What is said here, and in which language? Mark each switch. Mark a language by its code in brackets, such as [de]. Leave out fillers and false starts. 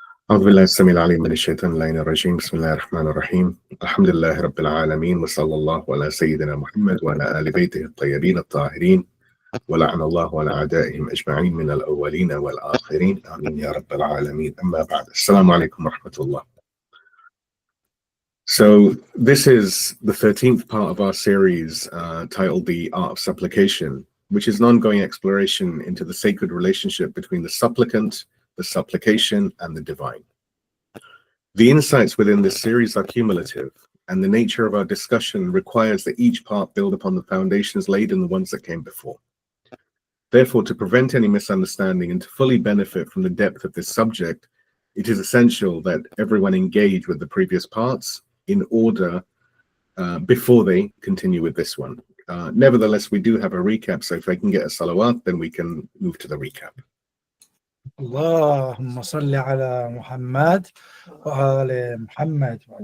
[ar] أعوذ بالله السميع العليم من الشيطان اللعين الرجيم. بسم الله الرحمن الرحيم. الحمد لله رب العالمين وصلى الله على سيدنا محمد وعلى آل بيته الطيبين الطاهرين ولعن الله على أعدائهم أجمعين من الأولين والآخرين آمين يا رب العالمين. أما بعد. السلام عليكم ورحمة الله. [en] So this is the 13th part of our series titled The Art of Supplication, which is an ongoing exploration into the sacred relationship between the supplicant, the supplication, and the divine. The insights within this series are cumulative, and the nature of our discussion requires that each part build upon the foundations laid in the ones that came before. Therefore, to prevent any misunderstanding and to fully benefit from the depth of this subject, it is essential that everyone engage with the previous parts in order before they continue with this one. Nevertheless, we do have a recap, so if I can get a salawat, then we can move to the recap. [ar] اللهم صل على محمد وآل محمد.